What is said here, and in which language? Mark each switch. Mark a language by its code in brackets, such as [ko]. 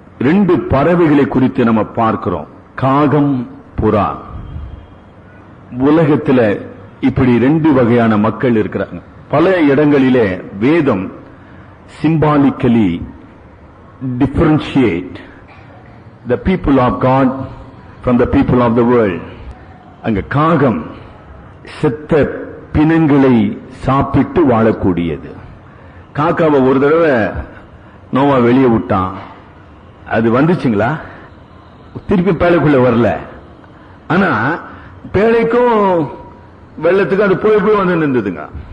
[ta] 2 பறவைகளை குறித்து நம்ம பார்க்கிறோம், காகம், புறா. உலகத்தில் இப்படி 2 வகையான மக்கள் இருக்கிறாங்க. பல இடங்களிலே வேதம் [en] symbolically differentiate the people of God from the people of the world. [ta] அங்க காகம் செத்த பிணங்களை சாப்பிட்டு வாழக்கூடியது. காக்காவை ஒரு தடவை நோவா வெளியே விட்டான். அது வந்துச்சுங்களா? திருப்பி பேழைக்குள்ள வரல. ஆனா பேழைக்கும் வெள்ளத்துக்கும் அது போய் போய் வந்து நின்றுதுங்க.